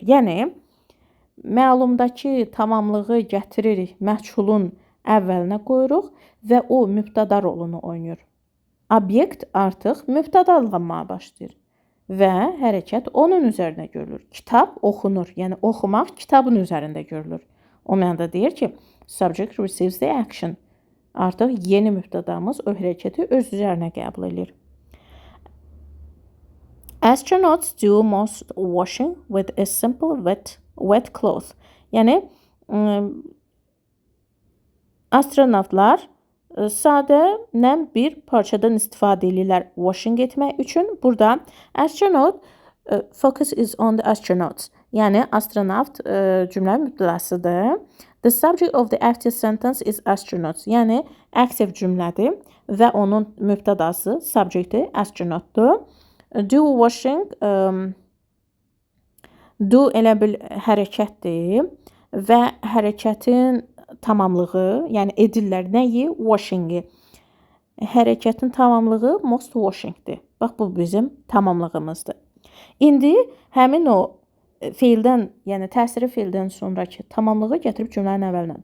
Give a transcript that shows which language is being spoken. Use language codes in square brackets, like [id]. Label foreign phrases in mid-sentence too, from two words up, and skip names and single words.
[az] Yəni, məlumdakı tamamlığı gətiririk, məchulun əvvəlinə qoyuruq və o mübtəda rolunu oynayır. Obyekt artıq mübtədalanmağa başlayır və hərəkət onun üzərinə görülür. Kitab oxunur, yəni oxumaq kitabın üzərində görülür. O mənada deyir ki, [en] subject receives the action. [az] Artıq yeni mübtədamız o hərəkəti öz üzərinə qəbul edir. [en] Astronauts do most washing with a simple wet cloth. [az] Yəni, astronavtlar sadə nəm bir parçadan istifadə edirlər washing etmək üçün. [en] Burada astronaut focus is on the astronauts. [az] Yəni, astronavt cümlənin mübtədasıdır. [en] The subject of the active sentence is astronauts. [az] Yəni, active cümlədir və onun mübtədası, subjecti astronautdur. [en] Do washing, [az] do elə bil hərəkətdir və hərəkətin tamamlığı, yəni edirlər nəyi? Washing-i. Hərəkətin tamamlığı [en] most washing- [az] dir. Bax, bu bizim tamamlığımızdır. İndi həmin o feildən, yəni təsiri feildən sonraki tamamlığı gətirib cümlənin əvvəlinə.